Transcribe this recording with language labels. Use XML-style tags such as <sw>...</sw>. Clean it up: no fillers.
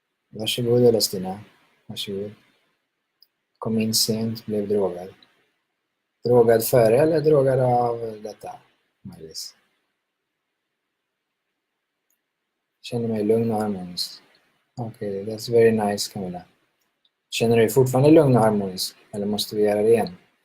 <sv>Varsågod Elastina, varsågod. Kom in sent, blev drogad. Drogad före eller drogad av detta, Maj-Lis? Känner mig lugn och harmonisk.</sv> <en>Okej, that's very nice, Camilla.</en> <sv>Känner du dig fortfarande lugn och harmonisk? Eller måste vi göra det igen?</sv>